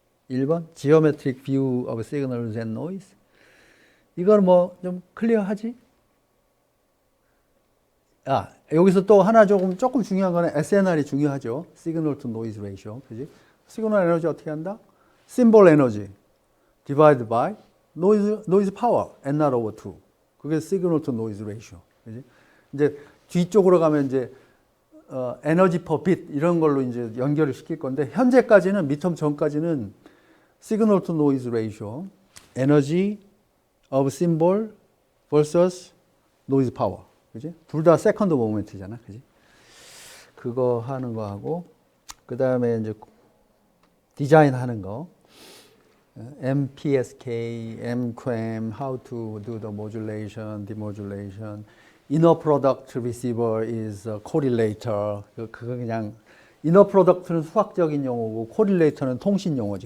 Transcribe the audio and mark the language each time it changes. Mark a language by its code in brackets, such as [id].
[en] 1번 Geometric View of Signals and Noise. [ko] 이건 뭐 좀 클리어하지? 여기서 또 하나 조금 중요한 거는 SNR이 중요하죠. [en] Signal to Noise Ratio. 그지? [ko] 시그널 에너지 어떻게 한다? [en] Symbol Energy divided by Noise Power n not over 2. 그게 Signal to Noise Ratio. 그지? [ko] 이제 뒤쪽으로 가면 이제 에너지 퍼 빛 이런 걸로 이제 연결을 시킬 건데, 현재까지는 미텀 전까지는 Signal to Noise Ratio, [en] Energy of Symbol versus Noise Power, [ko] 그지? 둘 다 세컨드 모멘트잖아, 그지? 그거 하는 거 하고, 그 다음에 이제 디자인 하는 거, MPSK, MQM, [en] how to do the modulation, demodulation. Inner product receiver is a correlator. [ko] 그거 그냥 inner product는 수학적인 용어고 correlator는 통신 용어지.